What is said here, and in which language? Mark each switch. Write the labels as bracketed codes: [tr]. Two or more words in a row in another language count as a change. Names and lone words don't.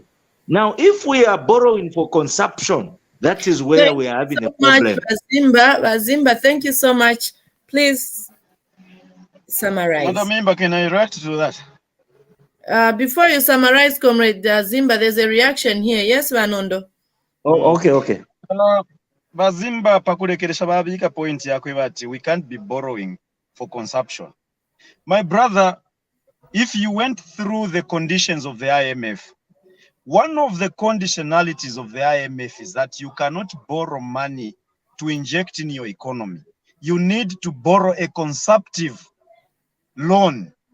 [en] Now, if we are borrowing for consumption, that is where we are having a problem. Zimba, thank you so much. Please summarize. Madam Himba, can I react to that? Before you summarize, Comrade Zimba, there's a reaction here. Yes, Nondo. Oh, okay. [bem] Bazimba pakurekeresha babika point yakwe bati [en] we can't be borrowing for consumption. My brother, if you went through the conditions of the IMF, one of the conditionalities of the IMF is that you cannot borrow money to inject in your economy. You need to borrow a consumptive loan.